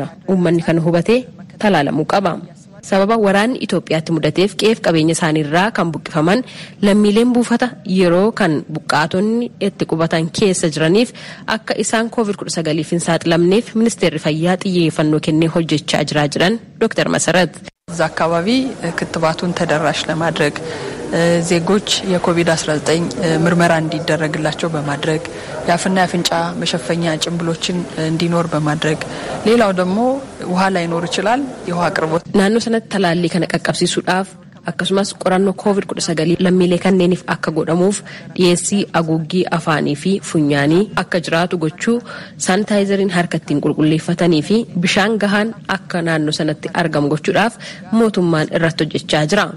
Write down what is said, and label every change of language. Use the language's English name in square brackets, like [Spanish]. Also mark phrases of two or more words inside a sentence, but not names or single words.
[Oromo] Uummanni kana hubatee talaalamuu qaba. Sababa waraanni Itoophiyaatti mudateef qe'ee qabeenya isaaniirraa kan buqqifaman lammiileen buufata yeroo kan buqqaatonni itti qubatan keessa jiraniif akka isaan COVID-19 hin saaxilamneef ministeerri fayyaa xiyyeeffannoo kennee hojjechaa jiran Dr. Masarat [Amharic] እዛ አካባቢ ክትባቱን ተደራሽ ለማድረግ ዜጎች የኮቪድ-19 ምርመራ እንዲደረግላቸው በማድረግ የአፍና የአፍንጫ መሸፈኛ ጭንብሎችን እንዲኖር በማድረግ ሌላው ደግሞ ውሃ ላይኖር ይችላል የውሃ አቅርቦት ናኖ ሰነት ተላሊ ከነቀቀብሲሱዳፍ [Oromo] akkasumas qorannoo COVID-19 lammiilee kanneeniif akka godhamuuf dhiyeessii aguuggii afaanii fi funyaanii akka jiraatu gochuu saanitaayizeriin harkattiin qulqulleeffatanii fi bishaan gahaan akka naannoo sanatti argamu gochuudhaaf mootummaan irratti hojjechaa jira.